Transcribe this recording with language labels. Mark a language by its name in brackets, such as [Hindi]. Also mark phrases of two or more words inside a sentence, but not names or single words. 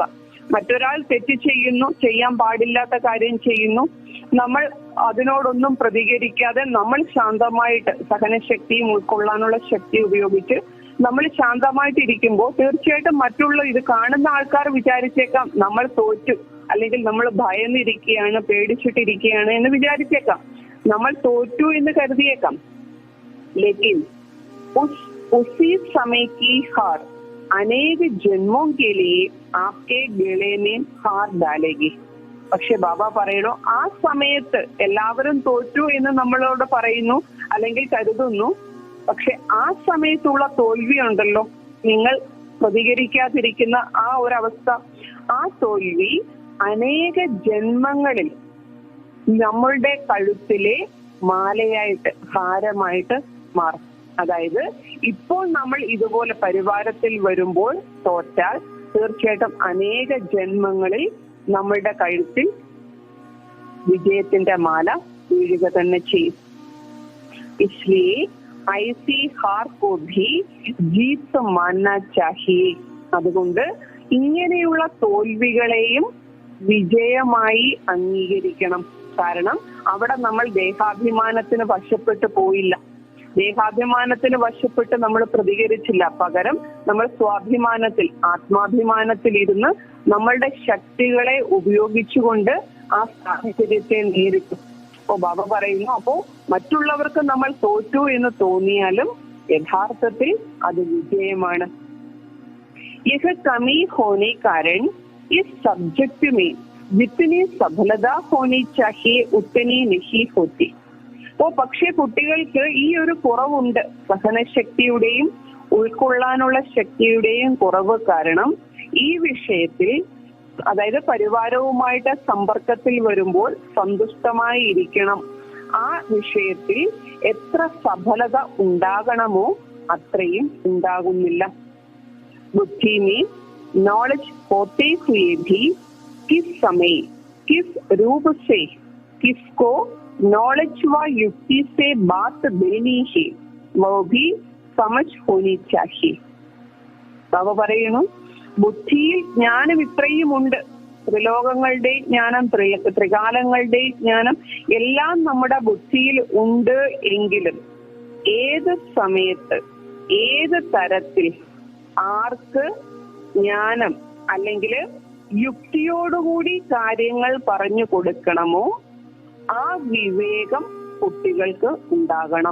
[Malayalam] മറ്റൊരാൾ തെറ്റ് ചെയ്യുന്നു, ചെയ്യാൻ പാടില്ലാത്ത കാര്യം ചെയ്യുന്നു, നമ്മൾ അതിനോടൊന്നും പ്രതികരിക്കാതെ നമ്മൾ ശാന്തമായിട്ട് സഹനശക്തിയും ഉൾക്കൊള്ളാനുള്ള ശക്തി ഉപയോഗിച്ച് നമ്മൾ ശാന്തമായിട്ട് ഇരിക്കുമ്പോൾ തീർച്ചയായിട്ടും മറ്റുള്ള ഇത് കാണുന്ന ആൾക്കാർ വിചാരിച്ചേക്കാം നമ്മൾ തോറ്റു, അല്ലെങ്കിൽ നമ്മൾ ഭയന്നിരിക്കുകയാണ്, പേടിച്ചിട്ടിരിക്കുകയാണ് എന്ന് വിചാരിച്ചേക്കാം, നമ്മൾ തോറ്റു എന്ന് കരുതിയേക്കാം. [Hindi] ലേക്കിൻ उसी समय की हार अनेक जन्मों के लिए आपके गले में हार डालेगी. [Malayalam] പക്ഷെ ബാബ പറയണോ, ആ സമയത്ത് എല്ലാവരും തോറ്റു എന്ന് നമ്മളോട് പറയുന്നു അല്ലെങ്കിൽ കരുതുന്നു. പക്ഷെ ആ സമയത്തുള്ള തോൽവി ഉണ്ടല്ലോ, നിങ്ങൾ പ്രതികരിക്കാതിരിക്കുന്ന ആ ഒരവസ്ഥ, ആ തോൽവി അനേക ജന്മങ്ങളിൽ നമ്മളുടെ കഴുത്തിലെ മാലയായിട്ട്, ഹാരമായിട്ട് മാറും. അതായത് ഇപ്പോൾ നമ്മൾ ഇതുപോലെ പരിവാരത്തിൽ വരുമ്പോൾ തോറ്റാൽ തീർച്ചയായിട്ടും അനേക ജന്മങ്ങളിൽ നമ്മളുടെ കഴുത്തിൽ വിജയത്തിന്റെ മാല വീഴുക തന്നെ ചെയ്യും. [Hindi] इसलिए ऐसी हार को भी जीत मानना चाहिए. [Malayalam] അതുകൊണ്ട് ഇങ്ങനെയുള്ള തോൽവികളെയും വിജയമായി അംഗീകരിക്കണം. കാരണം അവിടെ നമ്മൾ ദേഹാഭിമാനത്തിന് വശപ്പെട്ടു പോയില്ല, ദേഹാഭിമാനത്തിന് വശപ്പെട്ട് നമ്മൾ പ്രതികരിച്ചില്ല. പകരം നമ്മൾ സ്വാഭിമാനത്തിൽ, ആത്മാഭിമാനത്തിൽ ഇരുന്ന് നമ്മളുടെ ശക്തികളെ ഉപയോഗിച്ചുകൊണ്ട് ആ സാഹചര്യത്തെ നേരിട്ടു. അപ്പോ ബാബ പറയുന്നു, അപ്പോ മറ്റുള്ളവർക്ക് നമ്മൾ തോറ്റു എന്ന് തോന്നിയാലും യഥാർത്ഥത്തിൽ അത് വിജയമാണ്. [Hindi] यह कमी होने कारण इस सब्जेक्ट में जितनी सफलता होनी चाहिए उतनी नहीं होती. [Malayalam] പക്ഷേ കുട്ടികൾക്ക് ഈ ഒരു കുറവുണ്ട്, സഹനശക്തിയുടെയും ഉൾക്കൊള്ളാനുള്ള ശക്തിയുടെയും കുറവ് കാരണം ഈ വിഷയത്തിൽ, അതായത് പരിവാരവുമായിട്ട് സമ്പർക്കത്തിൽ വരുമ്പോൾ സന്തുഷ്ടമായി ഇരിക്കണം, ആ വിഷയത്തിൽ എത്ര സഫലത ഉണ്ടാകണമോ അത്രയും ഉണ്ടാകുന്നില്ല. [Hindi] बुद्धि में नॉलेज होते हुए भी किस समय किस रूप से किसको नॉलेज व युक्ति से बात देनी है वो भी समझ होनी चाहिए. [Malayalam] ബാബ പറയുന്നു, ബുദ്ധിയിൽ ജ്ഞാനം ഇത്രയുമുണ്ട്, ത്രിലോകങ്ങളുടെ ജ്ഞാനം, ത്രികാലങ്ങളുടെ ജ്ഞാനം എല്ലാം നമ്മുടെ ബുദ്ധിയിൽ ഉണ്ട്. എങ്കിലും ഏത് സമയത്ത് ഏത് തരത്തിൽ ആർക്ക് ജ്ഞാനം അല്ലെങ്കിൽ യുക്തിയോടുകൂടി കാര്യങ്ങൾ പറഞ്ഞു കൊടുക്കണമോ ആ വിവേകം കുട്ടികൾക്ക് ഉണ്ടാകണം.